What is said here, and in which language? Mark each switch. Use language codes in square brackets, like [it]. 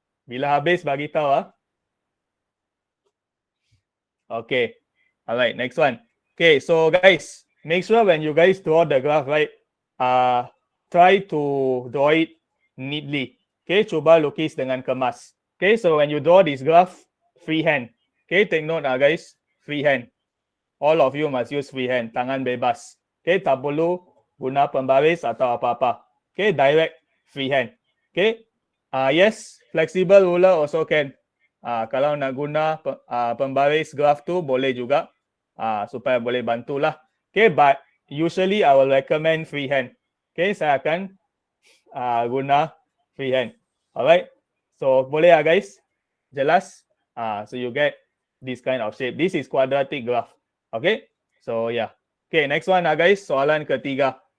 [ms] Bila habis bagi tahu Okay. [en] Alright, next one. Okay, so guys, make sure when you guys draw the graph, right? Try to draw it neatly. [ms] Okay, cuba lukis dengan kemas. [en] Okay, so when you draw this graph, freehand. Okay, take note guys, freehand. All of you must use freehand, [ms] tangan bebas. Okay, tak perlu guna pembaris atau apa-apa. [en] Okay, direct freehand. Okay, yes, flexible ruler also can. [ms] Kalau nak guna pembaris graph tu boleh juga, supaya boleh bantulah. [en] Okay, but usually I will recommend freehand. Okay, [ms] saya akan guna [en] freehand. Alright, so boleh guys? Jelas? So you get this kind of shape. This is quadratic graph. Okay, so yeah. Okay, next one guys, [ms] soalan ketiga.